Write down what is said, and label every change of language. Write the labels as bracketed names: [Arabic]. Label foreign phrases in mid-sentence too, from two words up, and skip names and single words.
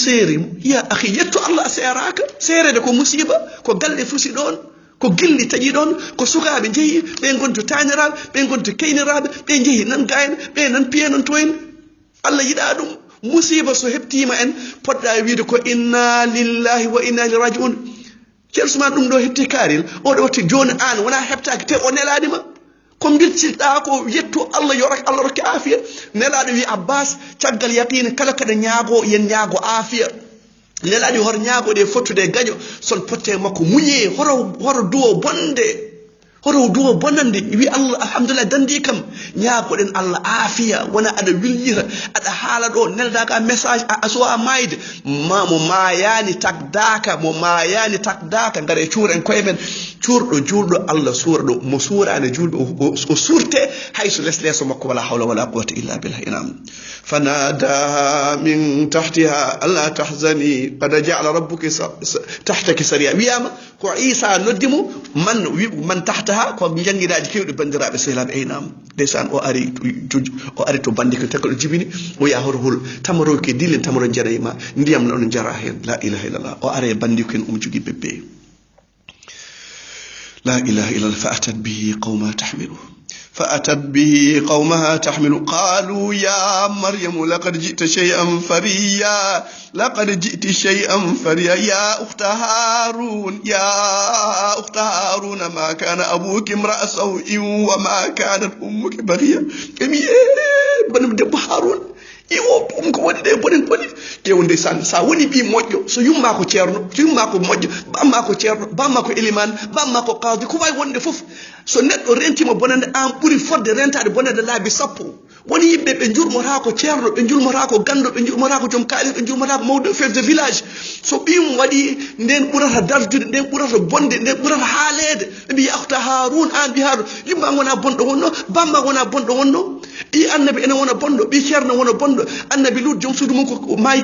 [Fula] seerimo ya akhi yetto Allah a seeraka seerede ko musiba ko galle fusi ɗon ko gilli taƴi ɗon ko sukaɓe jeeyi ɓe gonto taniraɓe ɓe gonto keyniraɓe ɓe jeehi nan gayna ɓe nan piya nan toyna Allah yiɗa ɗum musiba so heɓtima en poɗɗa wiide ko [Arabic] إنا لله وإنا إليه راجعون [Fula] ceerno Ousmane ɗum ɗo heɓti kaaril oɗo watti joni an wona heɓtaki te o nelaɗima ko biltiɗa ko yetto Allah yorak Allah rokke aafiya nelaɗo wi Abbas caggal yaqina kala kaɗa ñaago yen ñaago aafiya nelaɗi hor ñaagoɗe fottude gaƴo son potte makko muñe horo duwo bonande wi Allah alhamdulillah dandi kam ñaagoɗen Allah aafiya wona aɗa wiljira aɗa haala ɗo neldaga message a sowa mayde mo mayani takdaka ngare cuuren koye men cuurɗo juulɗo Allah suura ɗo mo suurani juulɗo o suurte hayso leso makko [Arabic] ولا حول ولا قوة إلا بالله إنم فنادى من تحتها ألا تحزني قد جعل ربك تحتك سريا [Fula] wiyama ko Isa noddimo [Arabic] من تحتها [Fula] ko jangidaji kewɗe bandiraɓe sehilaɓe aynam ndeysaan o ari to bandi ko tekko ɗo jibini o yaha hoto hol tamaro ke dillen tamaro jarayma ndiyam noon jara hen [Arabic] لا إله إلا الله [Fula] o are bandi ko en jogui bebbe [Arabic] لا إله إلا الله فأتت به قومها تحمل قالوا يا مريم لقد جئت شيئا فريا يا أخت هارون ما كان أبوك امرأ سوء وما كانت أمك بغيا بنم دب هارون [Fula] iwo ɗum ko woni ɗe bonen ƴewde sa woni ɓi moƴƴo so yumma ko ceerno so yumma ko moƴƴo bamma ko ceerno bamma ko éliman bamma ko qadi ko wawi wonde fof so neɗɗo rentima bonande an ɓuuri fodde rentade bonande laabi sappo woni yimɓe ɓe jurmota ko ceerno ɓe jurmota ko gando ɓe jurmota ko joom kaalis ɓe jurmota ko mawɗo [French] chef de village [Fula] so ɓim waɗi nden ɓurata dardude nden ɓurata bonde nden ɓurata haalede ɓe mbi yahta Haroun an ɓi Haroun yumma wona bonɗo wonno bamma wona bonɗo wonno ɓi annabi ene wona bonɗo ɓi ceerno wona bonɗo annabi Lut joom suudu mum ko maayi